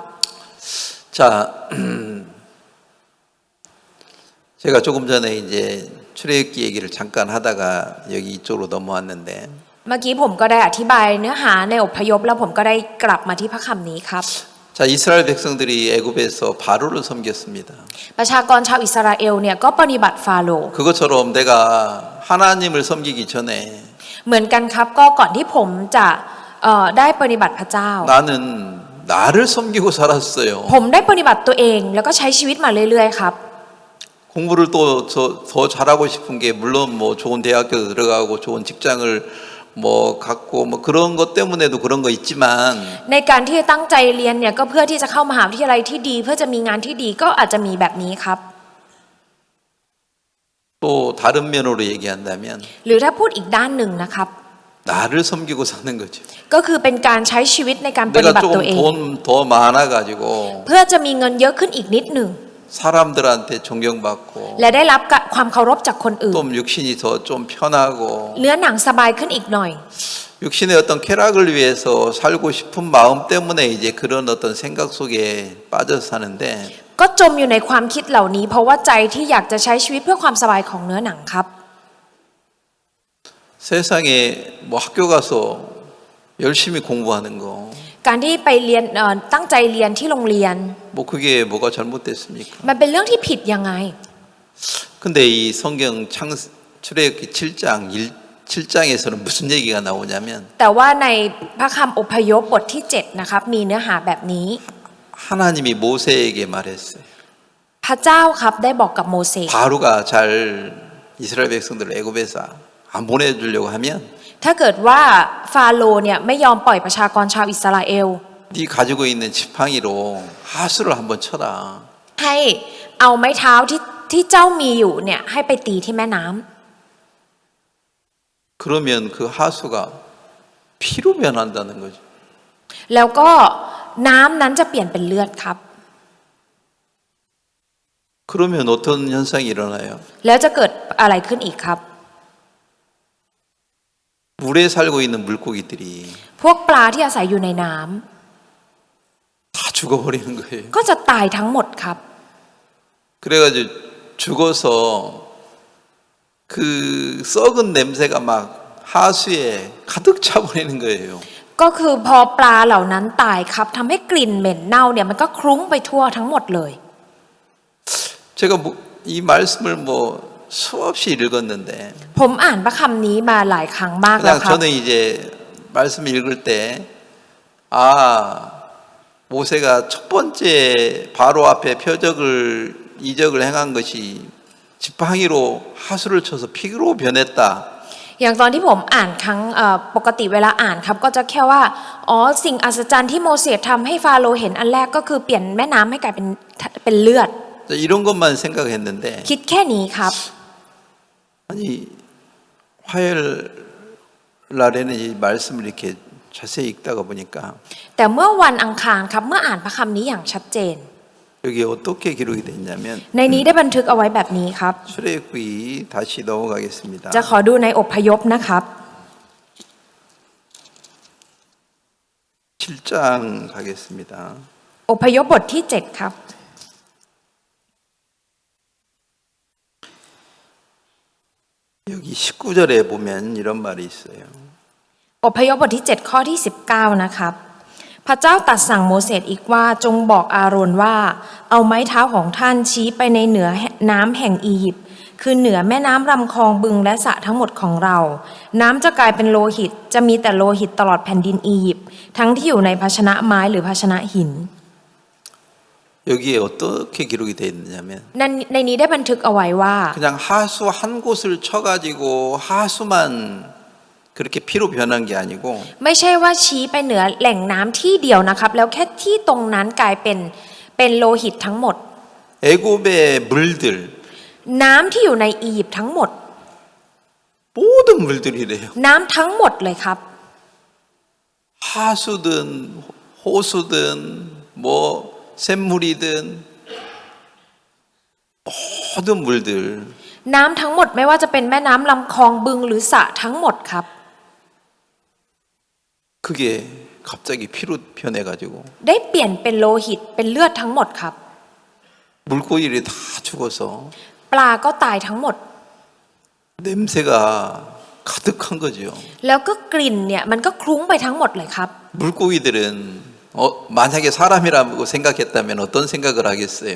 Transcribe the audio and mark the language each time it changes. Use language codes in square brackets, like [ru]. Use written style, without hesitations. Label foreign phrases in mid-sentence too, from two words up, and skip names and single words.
[ko] 자, 제가 조금 전에 이제 출애굽기 얘기를 잠깐 하다가 여기 이쪽으로 넘어왔는데 [th] เมื่อกี้ผมก็ได้อธิบายเนื้อหาในอพยพแล้วผมก็ได้กลับมาที่พระคำนี้ครับ [ko] 자, 이스라엘 백성들이 애굽에서 바로를 섬겼습니다. [th] ประชากรชาวอิสราเอลเนี่ยก็ปฏิบัติฟาโรห์ [ko] 그것처럼 내가 하나님을 섬기기 전에 [th] เหมือนกันครับก็ก่อนที่ผมจะได้ปฏิบัติพระเจ้า [ko] 나는 나를 섬기고 살았어요. [th] ผมได้ปฏิบัติตัวเองแล้วก็ใช้ชีวิตมาเรื่อยๆครับ [ko] 공부를 또 더 잘하고 싶은 게 물론 뭐 좋은 대학교도 들어가고 좋은 직장을 뭐 갖고 뭐 그런 것 때문에도 그런 거 있지만 [th] ในการที่ตั้งใจเรียนเนี่ยก็เพื่อที่จะเข้ามหาวิทยาลัยที่ดี เพื่อจะมีงานที่ดีก็อาจจะมีแบบนี้ครับ [ko] 또 다른 면으로 얘기한다면 [th] หรือถ้าพูดอีกด้านหนึ่งนะครับ [ko] 나를 섬기고 사는 거죠. [th] ก็คือเป็นการใช้ชีวิตในการปฏิ [ko] 내가 [th] บัติตัวเอง [ko] 조금 돈 더 많아가지고 [th] เพื่อจะมีเงินเยอะขึ้นอีกนิดหนึ่ง [ko] 사람들한테 존경받고 [th] และได้รับความเคารพจากคนอื่น [ko] 또 육신이 더 좀 편하고 [th] เนื้อหนังสบายขึ้นอีกหน่อย [ko] 육신의 어떤 쾌락을 위해서 살고 싶은 마음 때문에 이제 그런 어떤 생각 속에 빠져서 사는데 [th] ก็จมอยู่ในความคิดเหล่านี้ เพราะว่าใจที่อยากจะใช้ชีวิตเพื่อความสบายของเนื้อหนังครับ [ko] 세상에 뭐 학교 가서 열심히 공부하는 거 [th] การที่ไปเรียนตั้งใจเรียนที่โรงเรียน [ko] 뭐 그게 뭐가 잘못됐습니까? [th] มันเป็นเรื่องที่ผิดยังไง [ko] 근데 이 성경 출애굽기 7장 7장에서는 무슨 얘기가 나오냐면 [th] แต่ว่าในพระคำอพยพบทที่7นะครับมีเนื้อหาแบบนี้ [ko] 하나님이 모세에게 말했어요. [th] พระเจ้าครับได้บอกกับโมเสส [ko] 바로가 잘 이스라엘 백성들을 애굽에서 안 보내주려고 하면 [th] ถ้าเกิดว่าฟาโรห์เนี่ยไม่ยอมปล่อยประชากรชาวอิสราเอล [ko] 네 가지고 있는 지팡이로 하수를 한번 쳐라. [th] ให้เอาไม้เท้าที่เจ้ามีอยู่เนี่ยให้ไปตีที่แม่น้ำ [ko] 그러면 그 하수가 피로 변한다는 거죠. [th] แล้วก็น้ำนั้นจะเปลี่ยนเป็นเลือดครับ [ko] 그러면 어떤 현상이 일어나요? [th] แล้วจะเกิดอะไรขึ้นอีกครับ [ko] 물에 살고 있는 물고기들이 [th] พวกปลาที่อาศัยอยู่ในน้ำ [ko] 다 죽어버리는 거예요. [th] ก็จะตายทั้งหมดครับ [ko] 그래가지고 죽어서 그 썩은 냄새가 막 하수에 가득 차버리는 거예요. [th] ก็คือพอปลาเหล่านั้นตายครับทำให้กลิ่นเหม็นเน่าเนี่ยมันก็คลุ้งไปทั่วทั้งหมดเลย [ko] 제가 이 말씀을 뭐 수없이 읽었는데 [th] ผมอ่านพระคำนี้มาหลายครั้งมากแล้ว [ko] 그냥 [th] ครับ [ko] 저는 이제 말씀 읽을 때 아, 모세가 첫 번째 바로 앞에 표적을 이적을 행한 것이 지팡이로 하수를 쳐서 피로 변했다. [th] อย่างตอนที่ผมอ่านครั้งปกติเวลาอ่านครับก็จะแค่ว่าอ๋อสิ่งอัศจรรย์ที่โมเสสทำให้ฟาโรห์เห็นอันแรกก็คือเปลี่ยนแม่น้ำให้กลายเป็นเลือด [ko] 이런 것만 생각했는데 [th] คิดแค่นี้ครับ [ko] 아니 화요일 날에는 이 말씀을 이렇게 자세히 읽다가 보니까 [th] แต่เมื่อวันอังคารครับเมื่ออ่านพระคำนี้อย่างชัดเจน [ko] 여기 어떻게 기록이 됐냐면 [th] ในนี้ได้บันทึกเอาไว้แบบนี้ครับ [ko] 출애굽기 다시 넘어가겠습니다. [th] จะขอดูในอพยพนะครับ [ko] 7장 가겠습니다. [th] อพยพบทที่ 7 ครับ [ko] 여기 19절에 보면 이런 말이 있어요. [th] อพยพบทที่ 7 ข้อที่ 19 นะครับ พระเจ้าตรัสสั่งโมเสสอีกว่าจงบอกอาโรนว่าเอาไม้เท้าของท่านชี้ไปในเหนือน้ำแห่งอียิปต์คือเหนือแม่น้ำลำคลองบึงและสระทั้งหมดของเรา น้ำจะกลายเป็นโลหิตจะมีแต่โลหิตตลอดแผ่นดินอียิปต์ทั้งที่อยู่ในภาชนะไม้หรือภาชนะหิน [ko] 여기에 어떻게 기록이 되어 있느냐면 [th] ในนี้ได้บันทึกเอาไว้ว่า [ko] 그냥 하수 한 곳을 쳐가지고 하수만 그렇게 피로 변한 게 아니고 [th] ไม่ใช่ว่าชี้ไปเหนือแหล่งน้ำที่เดียวนะครับ แล้วแค่ที่ตรงนั้นกลายเป็นโลหิตทั้งหมด [ko] 애굽의 물들 [th] น้ำที่อยู่ในอียิปต์ทั้งหมด [ko] 모든 물들이래요. [th] น้ำทั้งหมดเลยครับ [ko] 하수든 호수든 뭐 샘물이든 모든 물들 [th] น้ำทั้งหมดไม่ว่าจะเป็นแม่น้ำลำคลองบึงหรือสระทั้งหมดครับ [ko] 그게 갑자기 피로 변해가지고 [th] ได้เปลี่ยนเป็นโลหิตเป็นเลือดทั้งหมดครับ [ko] 물고기들이 다 죽어서 [th] ปลาก็ตายทั้งหมด [ko] 냄새가 가득한 거죠. [th] แล้วก็กลิ่นเนี่ยมันก็คลุ้งไปทั้งหมดเลยครับ [ko] 물고기들은 만약에 사람이라고 생각했다면 어떤 생각을 하겠어요?